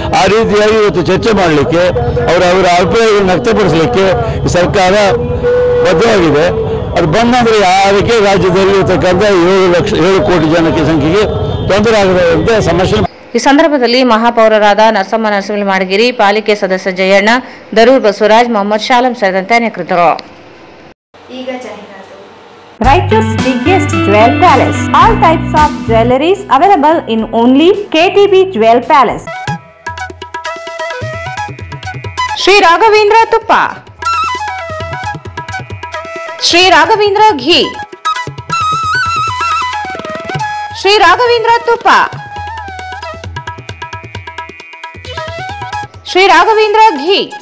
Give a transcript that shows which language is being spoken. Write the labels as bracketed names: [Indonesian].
[Kannada] ಆ ರೀತಿಯಾಗಿ ಇವತ್ತು ಚರ್ಚೆ ಮಾಡಲಿಕ್ಕೆ ಅವರ ಅಭಿಪ್ರಾಯಗಳನ್ನು ವ್ಯಕ್ತಪಡಿಸಲಿಕ್ಕೆ ಸರ್ಕಾರ ಬದ್ಧವಾಗಿದೆ. ಅದು ಬಂದಂದ್ರೆ ಯಾರಿಗೆ ರಾಜ್ಯದಲ್ಲಿ ಇರತಕ್ಕಂಥ 7 ಕೋಟಿ ಜನಕ್ಕೆ ಸಂಖ್ಯೆಗೆ ತೊಂದರೆ ಆಗದಂತೆ ಸಮಸ್ಯೆ. ಈ ಸಂದರ್ಭದಲ್ಲಿ ಮಹಾಪೌರರಾದ ನರಸಮ್ಮ ನರಸಿಂಹ ಮಾಡಗಿರಿ, ಪಾಲಿಕೆ ಸದಸ್ಯ ಜಯಣ್ಣ, ದರೂರ್ ಬಸವರಾಜ್, ಮೊಹಮ್ಮದ್ ಶಾಲಂ ಸೇರಿದಂತೆ ಅನೇಕರಿದ್ದರು. ಈಗ ಜಾಹೀರಾತು. [English] Raichur's biggest jewel palace. All types of jewelries available in only KTB Jewel Palace. [Kannada] Shri Raghavendra ತುಪ್ಪ, ಶ್ರೀ ರಾಘವೇಂದ್ರ ಘೀ, ಶ್ರೀ ರಾಘವೇಂದ್ರ ತುಪ್ಪ, ಶ್ರೀ ರಾಘವೇಂದ್ರ ಘೀ.